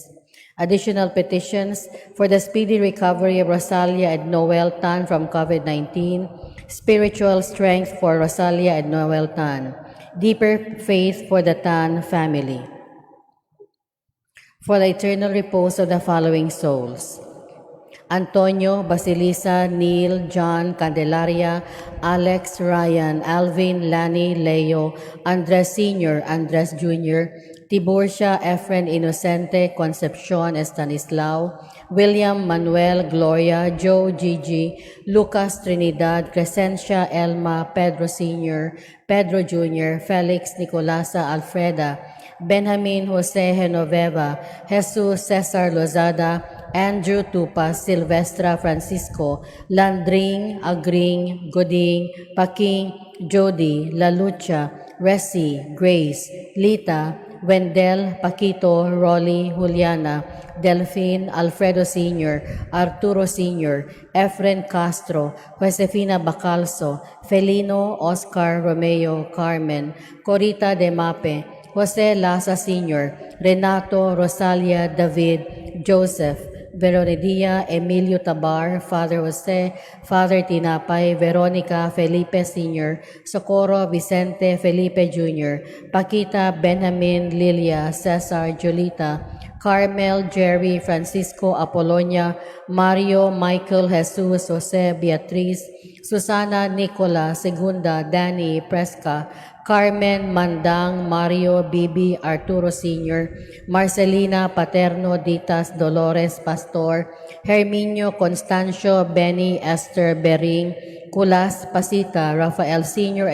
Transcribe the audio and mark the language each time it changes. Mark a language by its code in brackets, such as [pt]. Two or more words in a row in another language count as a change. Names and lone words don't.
[en] Additional petitions for the speedy recovery of Rosalia and Noel Tan from COVID-19, spiritual strength for Rosalia and Noel Tan, deeper faith for the Tan family. For the eternal repose of the following souls: Antonio, Basilisa, Neil, John, Candelaria, Alex, Ryan, Alvin, Lani, Leo, Andres Sr., Andres Jr., Tiburcia, Efren, Inocente, Concepcion, Estanislao, William, Manuel, Gloria, Joe, Gigi, Lucas, Trinidad, Crescencia, Elma, Pedro Sr., Pedro Jr., Felix, Nicolasa, Alfreda, Benjamin Jose Genoveva, Jesus Cesar Lozada, Andrew Tupas, Silvestra Francisco, Landring, Agring, Goding, Paking, Jody, La Lucha, Resi, Grace, Lita, Wendell, Paquito, Rolly, Juliana, Delphine, Alfredo Sr., Arturo Sr., Efren Castro, Josefina Bacalso, Felino, Oscar, Romeo, Carmen, Corita de Mape, Jose Laza Sr., Renato, Rosalia, David, Joseph, Veronidia, Emilio Tabar, Father Jose, Father Tinapay, Veronica, Felipe Sr., Socorro, Vicente, Felipe Jr., Paquita, Benjamin, Lilia, Cesar, Julita, Carmel, Jerry, Francisco, Apolonia, Mario, Michael, Jesus, Jose, Beatriz, Susana, Nicola, Segunda, Danny, Presca, Carmen, Mandang, Mario, Bibi, Arturo Sr., Marcelina, Paterno, Ditas, Dolores, Pastor, Herminio, Constancio, Benny, Esther, Bering, Kulas, Pasita, Rafael Sr.